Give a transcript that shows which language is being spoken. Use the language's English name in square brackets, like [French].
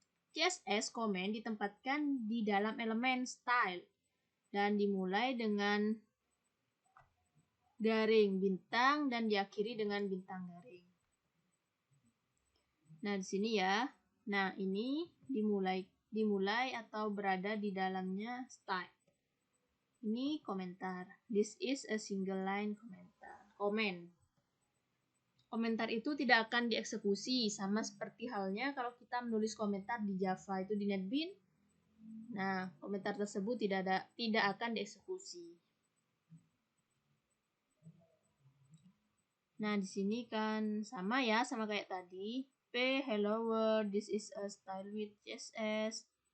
[Indonesian] CSS komen ditempatkan di dalam elemen style dan dimulai dengan garing bintang dan diakhiri dengan bintang garing. Nah, di sini ya. Nah, ini dimulai atau berada di dalamnya style. Ini komentar. [English] This is a single line komentar. [Indonesian] Komen. Komentar itu tidak akan dieksekusi, sama seperti halnya kalau kita menulis komentar di Java itu di NetBeans. Nah, komentar tersebut tidak akan dieksekusi. Nah, di sini kan sama ya, sama kayak tadi. P, [English] hello world, this is a style with CSS.